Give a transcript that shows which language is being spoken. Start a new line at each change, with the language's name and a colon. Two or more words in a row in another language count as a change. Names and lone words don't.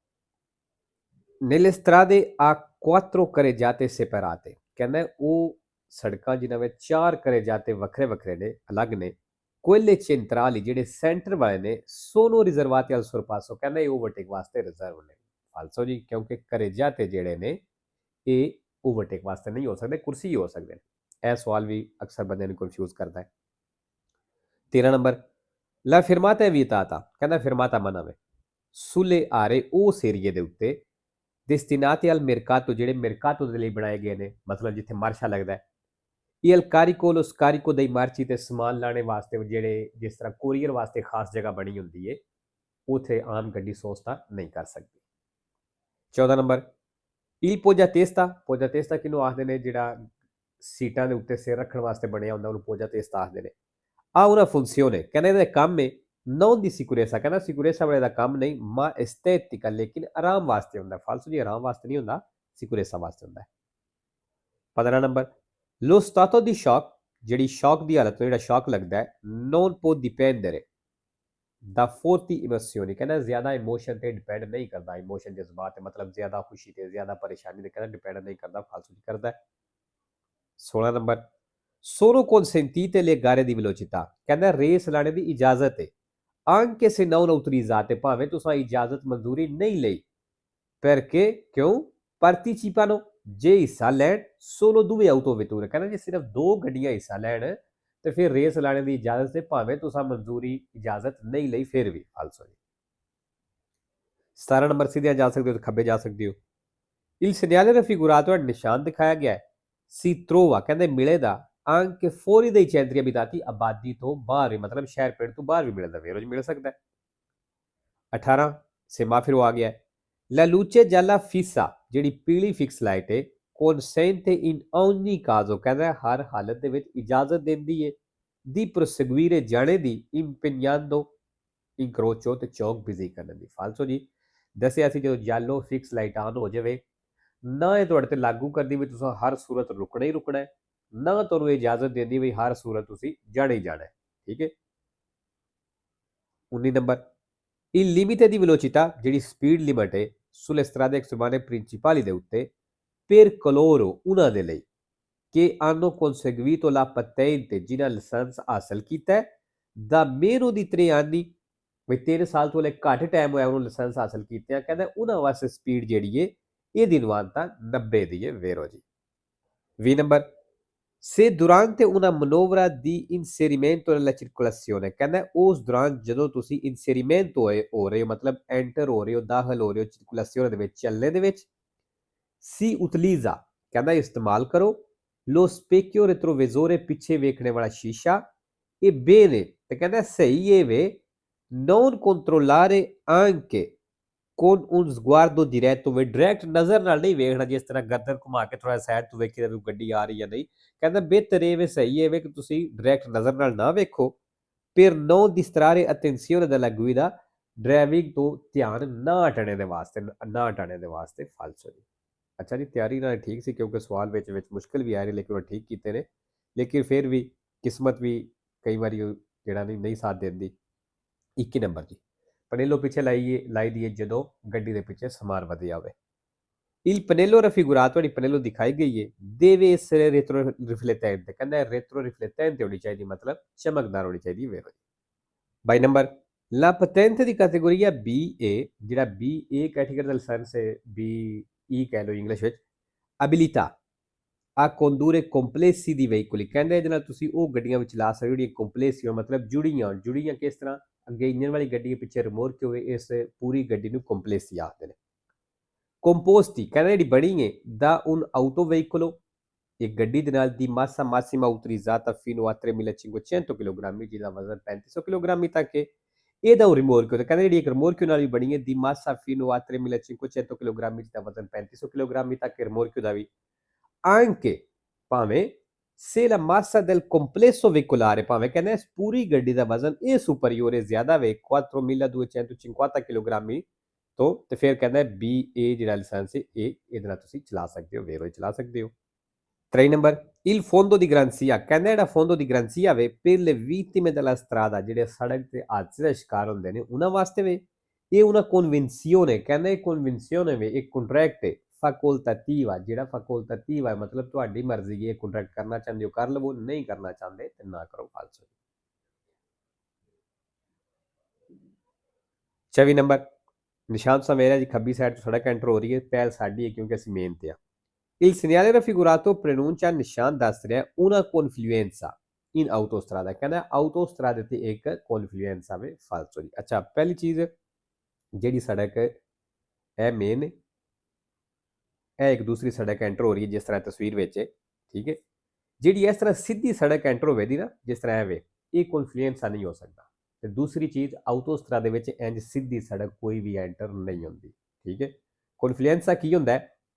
Italian: nelle strade a 4 carreggiate separate
Punjabi: ਕਹਿੰਦਾ ਉਹ ਸੜਕਾਂ ਜਿਨ੍ਹਾਂ ਵਿੱਚ 4 carreggiate ਵੱਖਰੇ ਵੱਖਰੇ ਨੇ ਅਲੱਗ ਨੇ
Italian: quelle centrali
Punjabi: ਜਿਹੜੇ ਸੈਂਟਰ ਵਾਲੇ ਨੇ
Italian: sono riservate al sorpasso
Punjabi: ਕਹਿੰਦਾ ਇਹ ਓਵਰਟੇਕ ਵਾਸਤੇ ਰਿਜ਼ਰਵ ਨੇ ਫਾਲਸੋ ਜੀ ਕਿਉਂਕਿ carreggiate ਜਿਹੜੇ ਨੇ ਇਹ ਓਵਰਟੇਕ ਵਾਸਤੇ ਨਹੀਂ ਹੋ ਸਕਦੇ ਕੁਰਸੀ ਹੋ ਸਕਦੇ ਨੇ ਇਹ ਸਵਾਲ ਵੀ ਅਕਸਰ ਬੰਦਿਆਂ ਨੂੰ ਕਨਫਿਊਜ਼ ਕਰਦਾ ਹੈ 13 ਨੰਬਰ
Italian: la fermata è vietata
Punjabi: ਕਹਿੰਦਾ fermata ਮਨਾ ਵੇ
Italian: sulle aree
Punjabi: ਉਸ ਏਰੀਏ ਦੇ ਉੱਤੇ
Italian: destinati al mercato
Punjabi: ਜਿਹੜੇ mercato ਦੇ ਲਈ ਬਣਾਏ ਗਏ ਨੇ ਮਤਲਬ ਜਿੱਥੇ ਮਾਰਸ਼ਾ ਲੱਗਦਾ ਹੈ
Italian: il carico lo scarico dei merci
Punjabi: ਤੇ ਸਮਾਨ ਲਾਣੇ ਵਾਸਤੇ ਜਿਹੜੇ ਜਿਸ ਤਰ੍ਹਾਂ ਕੋਰੀਅਰ ਵਾਸਤੇ ਖਾਸ ਜਗ੍ਹਾ ਬਣੀ ਹੁੰਦੀ ਹੈ ਉਥੇ ਆਮ ਗੱਡੀ ਸੋਸਤਾ ਨਹੀਂ ਕਰ ਸਕਦੀ 14 ਨੰਬਰ
Italian: il poggiatesta
Punjabi: ਕਿਹਨੂੰ ਆਖਦੇ ਨੇ ਜਿਹੜਾ ਸੀਟਾਂ ਦੇ ਉੱਤੇ ਸਿਰ ਰੱਖਣ ਵਾਸਤੇ ਬਣਿਆ ਹੁੰਦਾ ਉਹਨੂੰ poggiatesta ਆਖਦੇ ਨੇ ਆ
Italian: una funzione
Punjabi: ਕਹਿੰਦੇ ਇਹਦਾ ਕੰਮ ਹੈ
Italian: non di sicurezza
Punjabi: ਕਹਿੰਦਾ ਸਿਕਿਉਰੇਸਾ ਵਾਲੇ ਦਾ ਕੰਮ ਨਹੀਂ
Italian: ma estetica
Punjabi: ਲੇਕਿਨ ਆਰਾਮ ਵਾਸਤੇ ਹੁੰਦਾ ਫਾਲਸੂ ਜੀ ਆਰਾਮ ਵਾਸਤੇ ਨਹੀਂ ਹੁੰਦਾ ਸਿਕਿਉਰੇਸਾ ਵਾਸਤੇ ਹੁੰਦਾ 15 ਨੰਬਰ
Italian: lo stato di shock
Punjabi: ਜਿਹੜੀ ਸ਼ੌਕ ਦੀ ਹਾਲਤ ਤੋਂ ਜਿਹੜਾ ਸ਼ੌਕ ਲੱਗਦਾ ਹੈ
Italian: non può dipendere da forti emozioni
Punjabi: ਕਹਿੰਦਾ ਜ਼ਿਆਦਾ ਇਮੋਸ਼ਨ ਤੇ ਡਿਪੈਂਡ ਨਹੀਂ ਕਰਦਾ ਇਮੋਸ਼ਨ ਜਜ਼ਬਾਤ ਤੇ ਮਤਲਬ ਜ਼ਿਆਦਾ ਖੁਸ਼ੀ ਤੇ ਜ਼ਿਆਦਾ ਪਰੇਸ਼ਾਨੀ ਤੇ ਕਹਿੰਦਾ ਡਿਪੈਂਡ ਨਹੀਂ ਕਰਦਾ ਫਾਲਸੂ ਜੀ ਕਰਦਾ 16 ਨੰਬਰ
Italian: sono consentite le gare di velocità
Punjabi: ਕਹਿੰਦਾ ਰੇਸ ਲਾਣੇ ਦੀ ਇਜਾਜ਼ਤ ਹੈ
Italian: anche se non autorizzate
Punjabi: ਭਾਵੇਂ ਤੁਸੀਂ ਇਜਾਜ਼ਤ ਮਨਜ਼ੂਰੀ ਨਹੀਂ ਲਈ perché ਕਿਉਂ participano ਜੇ ਹਿੱਸਾ ਲੈਣ
Italian: solo due autovetture
Punjabi: ਕਹਿੰਦਾ ਜੇ ਸਿਰਫ 2 ਗੱਡੀਆਂ ਹਿੱਸਾ ਲੈਣ ਤੇ ਫਿਰ ਰੇਸ ਲਾਣੇ ਦੀ ਇਜਾਜ਼ਤ ਤੇ ਭਾਵੇਂ ਤੁਸੀਂ ਮਨਜ਼ੂਰੀ ਇਜਾਜ਼ਤ ਨਹੀਂ ਲਈ ਫਿਰ ਵੀ ਫਾਲਸੋ ਜੀ 17 ਨੰਬਰ ਸਿੱਧੇ ਜਾ ਸਕਦੇ ਹੋ ਤੇ ਖੱਬੇ ਜਾ ਸਕਦੇ ਹੋ
Italian: il segnale raffigurato
Punjabi: ਨਿਸ਼ਾਨ ਦਿਖਾਇਆ ਗਿਆ ਹੈ
Italian: si trova
Punjabi: ਕਹਿੰਦੇ ਮਿਲੇਗਾ
Italian: anche fuori dei centri abitati
Punjabi: ਆਬਾਦੀ ਤੋਂ ਬਾਹਰ ਮਤਲਬ ਸ਼ਹਿਰ ਪਿੰਡ ਤੋਂ ਬਾਹਰ ਵੀ ਮਿਲਦਾ ਵੇ ਰੋਜ਼ ਮਿਲ ਸਕਦਾ 18 ਸੇਮਾਫਿਰੋ ਆ ਗਿਆ
Italian: la luce gialla fissa
Punjabi: ਜਿਹੜੀ ਪੀਲੀ
English: fix light
Punjabi: ਹੈ
Italian: consente in ogni caso
Punjabi: ਕਹਿੰਦਾ ਹਰ ਹਾਲਤ ਦੇ ਵਿੱਚ ਇਜਾਜ਼ਤ ਦਿੰਦੀ ਹੈ
Italian: di proseguire
Punjabi: ਜਾਣੇ ਦੀ
Italian: impegnando incrocio
Punjabi: ਤੇ ਚੌਕ ਬਿਜ਼ੀ ਕਰਨ ਦੀ ਫਾਲਸੋ ਜੀ ਦੱਸਿਆ ਸੀ ਜਦੋਂ
English: yellow fix light on
Punjabi: ਹੋ ਜਾਵੇ ਨਾ ਇਹ ਤੁਹਾਡੇ ਤੇ ਲਾਗੂ ਕਰਦੀ ਵੀ ਤੁਸੀਂ ਹਰ ਸੂਰਤ ਰੁਕਣਾ ਹੀ ਰੁਕਣਾ ਹੈ ਨਾ ਤੁਹਾਨੂੰ ਇਜਾਜ਼ਤ ਦਿੰਦੀ ਵੀ ਹਰ ਸੂਰਤ ਤੁਸੀਂ ਜਾਣਾ ਹੀ ਜਾਣਾ ਹੈ ਠੀਕ ਹੈ
Italian: 19 ਨੰਬਰ il limite di velocità
Punjabi: ਜਿਹੜੀ ਸਪੀਡ ਲਿਮਟ ਹੈ
Italian: sulle strade extraeurbane principali
Punjabi: ਦੇ ਉੱਤੇ
Italian: per coloro
Punjabi: ਉਹਨਾਂ ਦੇ ਲਈ
Italian: che hanno conseguito la
Punjabi: patente ਜਿਨ੍ਹਾਂ ਲਾਇਸੈਂਸ ਹਾਸਲ ਕੀਤਾ ਹੈ
Italian: da meno di 3 anni
Punjabi: ਵੀ 3 ਸਾਲ ਤੋਂ ਲੈ ਘੱਟ ਟਾਈਮ ਹੋਇਆ ਉਹਨੂੰ ਲਾਇਸੈਂਸ ਹਾਸਲ ਕੀਤੇ ਆ ਕਹਿੰਦਾ ਉਹਨਾਂ ਵਾਸਤੇ ਸਪੀਡ ਜਿਹੜੀ ਹੈ ਇਹ ਦੀ ਮਾਨਤਾ 90 ਦੀ ਹੈ ਵੇਰੋ ਜੀ 20 ਨੰਬਰ
Italian: se durante una manovra di inserimento nella circolazione
Punjabi: ਕਹਿੰਦਾ ਉਸ ਦੌਰਾਨ ਜਦੋਂ ਤੁਸੀਂ inserimento ਹੋ ਰਹੇ ਹੋ ਮਤਲਬ ਐਂਟਰ ਹੋ ਰਹੇ ਹੋ ਦਾਖਲ ਹੋ ਰਹੇ ਹੋ circolazione ਦੇ ਵਿੱਚ ਚੱਲਣੇ ਦੇ ਵਿੱਚ
Italian: si utilizza
Punjabi: ਕਹਿੰਦਾ ਇਸਤੇਮਾਲ ਕਰੋ
Italian: lo specchio retrovisore
Punjabi: ਪਿੱਛੇ ਵੇਖਣੇ ਵਾਲਾ ਸ਼ੀਸ਼ਾ ਇਹ ਬੇ ਨੇ ਤੇ ਕਹਿੰਦਾ ਸਹੀ ਇਹ ਵੇ
Italian: non controllare anche con un sguardo diretto
Punjabi: ਵੇ ਡਾਇਰੈਕਟ ਨਜ਼ਰ ਨਾਲ ਨਹੀਂ ਵੇਖਣਾ ਜਿਸ ਤਰ੍ਹਾਂ ਗਰਦਨ ਘੁਮਾ ਕੇ ਥੋੜਾ ਸਾਈਡ ਤੋਂ ਵੇਖੀ ਵੀ ਗੱਡੀ ਆ ਰਹੀ ਜਾਂ ਨਹੀਂ ਕਹਿੰਦਾ ਬਿਹਤਰ ਇਹ ਵੇ ਸਹੀ ਇਹ ਵੇ ਕਿ ਤੁਸੀਂ ਡਾਇਰੈਕਟ ਨਜ਼ਰ ਨਾਲ ਨਾ ਵੇਖੋ
Italian: per non distrarre attenzione dalla guida
Punjabi: ਡਰਾਈਵਿੰਗ ਤੋਂ ਧਿਆਨ ਨਾ ਹਟਾਣੇ ਦੇ ਵਾਸਤੇ ਫਾਲਸੋ ਜੀ ਅੱਛਾ ਜੀ ਤਿਆਰੀ ਨਾਲ ਠੀਕ ਸੀ ਕਿਉਂਕਿ ਸਵਾਲ ਵਿੱਚ ਮੁਸ਼ਕਿਲ ਵੀ ਆ ਰਹੇ ਲੇਕਿਨ ਉਹ ਠੀਕ ਕੀਤੇ ਨੇ ਲੇਕਿਨ ਫਿਰ ਵੀ ਕਿਸਮਤ ਵੀ ਕਈ ਵਾਰੀ ਜਿਹੜਾ ਨਹੀਂ ਸਾਥ ਦਿੰਦੀ 21 ਨੰਬਰ ਜੀ ਪਨੇਲੋ ਪਿੱਛੇ ਲਾਈ ਦੀ ਹੈ ਜਦੋਂ ਗੱਡੀ ਦੇ ਪਿੱਛੇ ਸਮਾਨ ਵਧਿਆ ਹੋਵੇ
Italian: il pannello raffigurato
Punjabi: ਜਿਹੜੀ ਪਨੇਲੋ ਦਿਖਾਈ ਗਈ ਹੈ
Italian: deve essere retroriflettente
Punjabi: ਕਹਿੰਦਾ retroriflettente ਹੋਣੀ ਚਾਹੀਦੀ ਮਤਲਬ ਚਮਕਦਾਰ ਹੋਣੀ ਚਾਹੀਦੀ ਵੇਖੋ ਬਾਈ ਨੰਬਰ
Italian: La patente di categoria BE,
Punjabi: ਜਿਹੜਾ BE ਕੈਟੇਗਰੀ ਦਾ ਲਾਇਸੈਂਸ ਹੈ BE ਕਹਿ ਲਓ ਇੰਗਲਿਸ਼ ਵਿੱਚ
Italian: abilità a condurre complessi di veicoli
Punjabi: ਕਹਿੰਦੇ ਇਹਦੇ ਨਾਲ ਤੁਸੀਂ ਉਹ ਗੱਡੀਆਂ ਵਿੱਚ ਚਲਾ ਸਕਦੇ ਹੋ ਜਿਹੜੀਆਂ ਕੰਪਲੈਕਸੀ ਹੋ ਮਤਲਬ ਜੁੜੀਆਂ ਕਿਸ ਤਰ੍ਹਾਂ ਅੱਗੇ ਇੰਜਨ ਵਾਲੀ ਗੱਡੀ ਦੇ ਪਿੱਛੇ ਰਿਮੋਟ ਹੋਵੇ ਇਸ ਪੂਰੀ ਗੱਡੀ ਨੂੰ ਕੰਪਲੈਕਸੀ ਆਖਦੇ ਨੇ composti ਕਹਿੰਦੇ ਜਿਹੜੀ ਬਣੀ ਹੈ
Italian: da un autoveicolo
Punjabi: ਇੱਕ ਗੱਡੀ ਦੇ ਨਾਲ ਦੀ
Italian: massa massima utilizzata fino a 3500 kg
Punjabi: ਜਿਹਦਾ ਵਜ਼ਨ 3500 kg ਤੱਕ ਹੈ ਇਹਦਾ ਉਹ ਰਿਮੋਰਕਿਓ ਤੇ ਕਹਿੰਦੇ ਜਿਹੜੀ ਇੱਕ ਰਿਮੋਰਕਿਓ ਨਾਲ ਵੀ ਬਣੀ ਹੈ ਦੀ
Italian: massa fino a 3500 kg
Punjabi: ਜਿਹਦਾ ਵਜ਼ਨ 3500 kg ਤੱਕ ਹੈ ਰਿਮੋਰਕਿਓ ਦਾ ਵੀ anche ਭਾਵੇਂ
Italian: se la massa del complesso veicolare
Punjabi: ਭਾਵੇਂ ਕਹਿੰਦੇ ਇਸ ਪੂਰੀ ਗੱਡੀ ਦਾ ਵਜ਼ਨ ਇਹ ਸੁਪਰੀਓਰ ਹੈ ਜ਼ਿਆਦਾ ਵੇ 4250 kg ਤੋਂ ਤੇ ਫਿਰ ਕਹਿੰਦਾ BA ਜਿਹੜਾ ਲਾਇਸੈਂਸ ਹੈ ਇਹ ਇਹਦੇ ਨਾਲ ਤੁਸੀਂ ਚਲਾ ਸਕਦੇ ਹੋ ਵੇਰੋ ਚਲਾ ਸਕਦੇ ਹੋ 3 ਨੰਬਰ
Italian: il fondo di garanzia
Punjabi: ਕਹਿੰਦਾ ਜਿਹੜਾ
Italian: fondo di garanzia
Punjabi: ਵੇ
Italian: per le vittime della strada
Punjabi: ਜਿਹੜੇ ਸੜਕ ਤੇ ਹਾਦਸੇ ਦਾ ਸ਼ਿਕਾਰ ਹੁੰਦੇ ਨੇ ਉਹਨਾਂ ਵਾਸਤੇ ਵੇ ਇਹ
Italian: una convenzione
Punjabi: ਕਹਿੰਦਾ ਇਹ convenzione ਵੇ ਇੱਕ ਕੰਟਰੈਕਟ ਹੈ facoltativa ਜਿਹੜਾ facoltativa ਹੈ ਮਤਲਬ ਤੁਹਾਡੀ ਮਰਜ਼ੀ ਹੈ ਇਹ ਕੰਟਰੈਕਟ ਕਰਨਾ ਚਾਹੁੰਦੇ ਹੋ ਕਰ ਲਵੋ ਨਹੀਂ ਕਰਨਾ ਚਾਹੁੰਦੇ ਤੇ ਨਾ ਕਰੋ ਫਾਲਤੂ 24 ਨੰਬਰ ਨਿਸ਼ਾਨ ਸਮੇਰਾ ਜੀ ਖੱਬੀ ਸਾਈਡ ਤੋਂ ਸੜਕ ਐਂਟਰ ਹੋ ਰਹੀ ਹੈ ਪਹਿਲ ਸਾਡੀ ਹੈ ਕਿਉਂਕਿ ਅਸੀਂ ਮੇਨ ਤੇ ਆ
Italian: Il segnale raffigurato
Punjabi: preannuncia ਨਿਸ਼ਾਨ ਦੱਸ ਰਿਹਾ
Italian: una confluenza in autostrada
Punjabi: ਕਹਿੰਦਾ autostrada ਤੇ ਇੱਕ confluenza ਵੇ ਫਾਲਤੂ ਜੀ ਅੱਛਾ ਪਹਿਲੀ ਚੀਜ਼ ਜਿਹੜੀ ਸੜਕ ਇਹ ਮੇਨ ਇਹ ਇੱਕ ਦੂਸਰੀ ਸੜਕ ਐਂਟਰ ਹੋ ਰਹੀ ਹੈ ਜਿਸ ਤਰ੍ਹਾਂ ਤਸਵੀਰ ਵਿੱਚ ਠੀਕ ਹੈ ਜਿਹੜੀ ਇਸ ਤਰ੍ਹਾਂ ਸਿੱਧੀ ਸੜਕ ਐਂਟਰ ਹੋਵੇਗੀ ਨਾ ਜਿਸ ਤਰ੍ਹਾਂ ਇਹ ਵੇ ਇਹ confluenza ਨਹੀਂ ਹੋ ਸਕਦਾ ਤੇ ਦੂਸਰੀ ਚੀਜ਼ autostrada ਦੇ ਵਿੱਚ ਇੰਜ ਸਿੱਧੀ ਸੜਕ ਕੋਈ ਵੀ ਐਂਟਰ ਨਹੀਂ ਹੁੰਦੀ ਠੀਕ ਹੈ confluenza ਕੀ ਹੁੰਦਾ ਹੈ